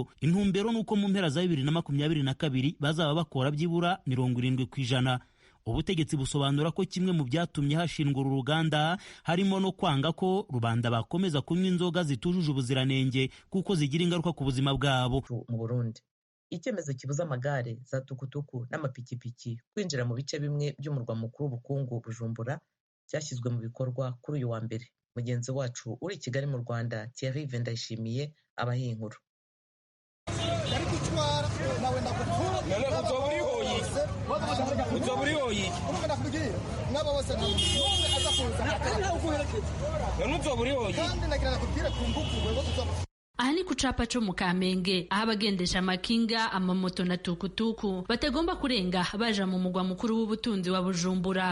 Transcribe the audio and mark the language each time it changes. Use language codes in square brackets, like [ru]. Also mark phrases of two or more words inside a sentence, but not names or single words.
[rw] Intumbero nuko mu mpera za 2022 bazaba bakora byibura 70%. Ubutegetsi busobanura ko kimwe mu byatumye hashingwa uru ruganda harimo no kwanga ko rubanda bakomeza kunywa inzoga zitujuje ubuziranenge kuko zigira ingaruka ku buzima bwabo. Mu Burundi icyemezo kibuza amagare za tukutuku n'amapikipiki kwinjira mu bice bimwe by'umurwa mukuru w'ubukungu Bujumbura cyashyizwe mu bikorwa kuri uyu wa mbere. Mugenzi wacu uri i Kigali mu Rwanda Thierry Vendayishimiye abaha inkuru. [rn] Aha ni ku capa co mu Kamenge aho abagendesha amakinga, amamoto na tukutuku batagomba kurenga baja mu mugwa mukuru w'ubutunzi wa Bujumbura.